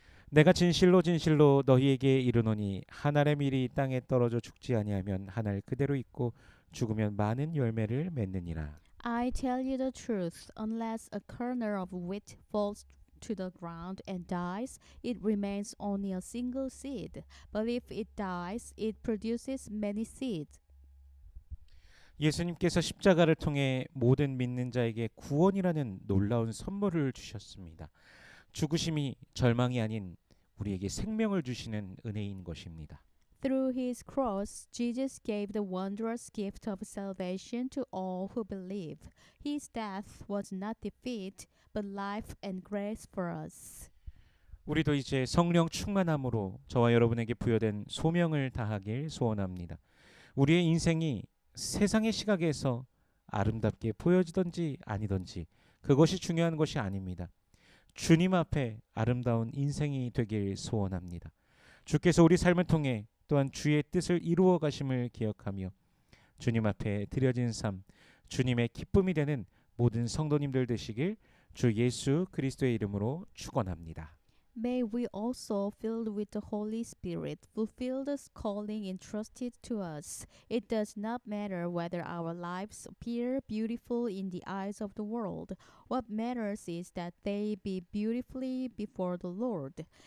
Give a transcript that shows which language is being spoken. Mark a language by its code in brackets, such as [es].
[ko] 내가 진실로 진실로 너희에게 이르노니 한 알의 밀이 땅에 떨어져 죽지 아니하면 한 알 그대로 있고 죽으면 많은 열매를 맺느니라. [en] I tell you the truth, unless a kernel of wheat falls to the ground and dies, it remains only a single seed. But if it dies, it produces many seeds. [ko] 예수님께서 십자가를 통해 모든 믿는 자에게 구원이라는 놀라운 선물을 주셨습니다. 죽으심이 절망이 아닌 우리에게 생명을 주시는 은혜인 것입니다. [en] Through his cross, Jesus gave the wondrous gift of salvation to all who believe. His death was not defeat, but life and grace for us. [ko] 우리도 이제 성령 충만함으로 저와 여러분에게 부여된 소명을 다하길 소원합니다. 우리의 인생이 세상의 시각에서 아름답게 보여지든지 아니든지 그것이 중요한 것이 아닙니다. 주님 앞에 아름다운 인생이 되길 소원합니다. 주께서 우리 삶을 통해 또한 주의 뜻을 이루어 가심을 기억하며 주님 앞에 드려진 삶, 주님의 기쁨이 되는 모든 성도님들 되시길 주 예수 그리스도의 이름으로 축원합니다. [en] May we also, filled with the Holy Spirit, fulfill the calling entrusted to us. It does not matter whether our lives appear beautiful in the eyes of the world. What matters is that they be beautifully before the Lord.